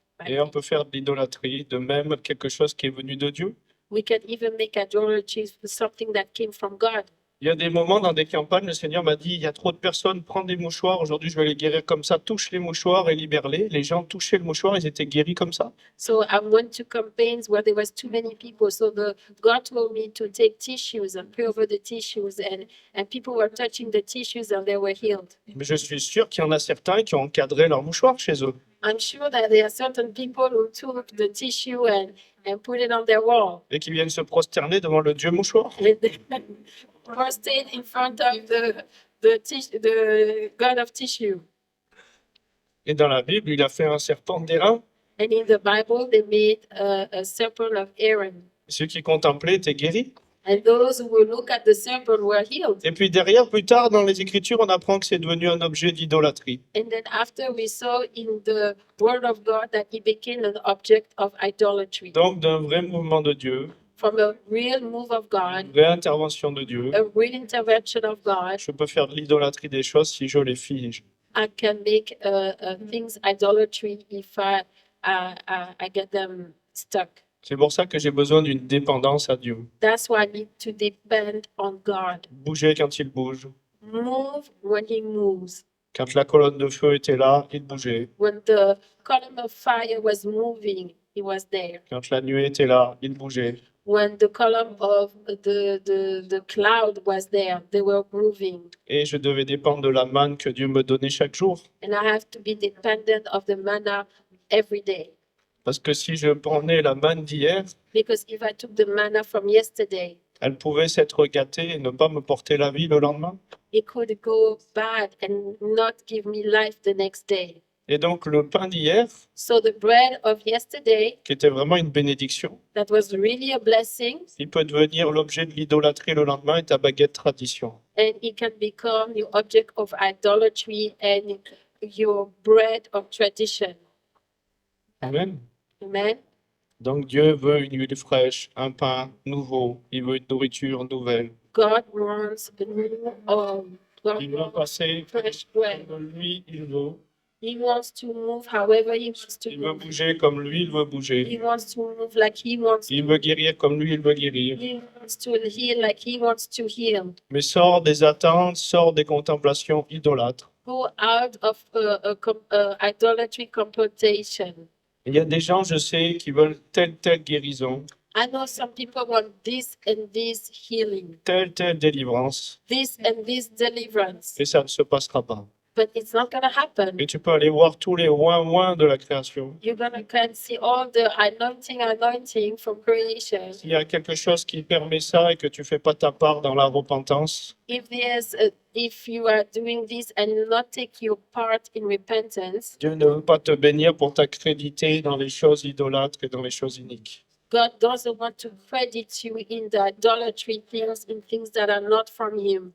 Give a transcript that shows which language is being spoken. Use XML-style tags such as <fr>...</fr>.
<fr>Et on peut faire de l'idolâtrie, de même quelque chose qui est venu de Dieu.</fr> <en>We can even make idolatry for something that came from God.</en> <fr>Il y a des moments dans des campagnes, le Seigneur m'a dit, il y a trop de personnes, prends des mouchoirs, aujourd'hui je vais les guérir comme ça, touche les mouchoirs et libère-les. Les gens touchaient le mouchoir, ils étaient guéris comme ça.</fr> <en>So I went to campaigns where there was too many people. So God told me to take tissues and pray over the tissues, and people were touching the tissues and they were healed.</en> <fr>Mais je suis sûr qu'il y en a certains qui ont encadré leur mouchoir chez eux.</fr> <en>I'm sure that there are certain people who took the tissue and put it on their wall.</en> <fr>Et qui viennent se prosterner devant le Dieu mouchoir.</fr> <en>And they prostrate in front of the God of tissue.</en> <fr>Et dans la Bible, il a fait un serpent d'airain.</fr> <en>And in the Bible, they made a serpent of Aaron.</en> <fr>Ceux qui contemplaient étaient guéris.</fr> <en>And those who will look at the serpent were healed.</en> <fr>Et puis derrière, plus tard, dans les Écritures, on apprend que c'est devenu un objet d'idolâtrie.</fr> <en>And then after we saw in the Word of God that he became an object of idolatry.</en> <fr>Donc d'un vrai mouvement de Dieu,</fr> <en>From a real move of God,</en> <fr>une vraie intervention de Dieu,</fr> <en>a real intervention of God,</en> <fr>je peux faire de l'idolâtrie des choses si je les fige.</fr> <en>I can make things idolatry if I get them stuck.</en> <fr>C'est pour ça que j'ai besoin d'une dépendance à Dieu.</fr> <en>That's why I need to depend on God.</en> <fr>Bouger quand il bouge.</fr> <en>Move when he moves.</en> <fr>Quand la colonne de feu était là, il bougeait.</fr> <en>When the column of fire was moving, he was there.</en> <fr>Quand la nuée était là, il bougeait.</fr> <en>when the column of the cloud was there, they were moving.</en> <fr>Et je devais dépendre de la manne que Dieu me donnait chaque jour.</fr> <en>And I have to be dependent of the manna every day.</en> <fr>Parce que si je prenais la manne d'hier,</fr> <en>Because if I took the manna from yesterday,</en> <fr>elle pouvait s'être gâtée et ne pas me porter la vie le lendemain.</fr> <en>it could go bad and not give me life the next day.</en> <fr>Et donc le pain d'hier,</fr> <en>So the bread of yesterday,</en> <fr>qui était vraiment une bénédiction,</fr> <en>that was really a blessing,</en> <fr>il peut devenir l'objet de l'idolâtrie le lendemain et ta baguette tradition.</fr> <en>and it can become the object of idolatry and your bread of tradition.</en> <fr>Amen.</fr> <en>Amen.</en> <fr>Donc Dieu veut une huile fraîche, un pain nouveau, il veut une nourriture nouvelle.</fr> <en>God wants a new God</en> <fr>Il veut</fr> <en>wants</en> <fr>passer</fr> <en>fresh bread.</en> <fr>comme lui, il veut.</fr> <en>He wants to move however he wants to</en> <fr>Il veut</fr> <en>move.</en> <fr>bouger comme lui, il veut bouger.</fr> <en>He wants to move like he wants</en> <fr>Il</fr> <en>to.</en> <fr>veut guérir comme lui, il veut guérir.</fr> <en>He wants to heal like he wants to heal.</en> <fr>Mais sors des attentes, sors des contemplations idolâtres.</fr> <en>Go out of idolatry contemplation.</en> <fr>Il y a des gens, je sais, qui veulent telle guérison,</fr> <en>I know some people want this and this healing,</en> <fr>telle délivrance,</fr> <en>this and this deliverance,</en> <fr>et ça ne se passera pas.</fr> <en>but it's not going to happen.</en> <fr>Et tu peux aller voir tous les ouin de la création.</fr> <en>You're going to can see all the anointing from creation.</en> <fr>S'il y a quelque chose qui permet ça et que tu fais pas ta part dans la repentance,</fr> <en>If you are doing this and not take your part in repentance,</en> <fr>Dieu ne veut pas te bénir pour t'accréditer dans les choses idolâtres et dans les choses iniques.</fr> <en>God doesn't want to credit you in the idolatry things, in things that are not from Him.</en>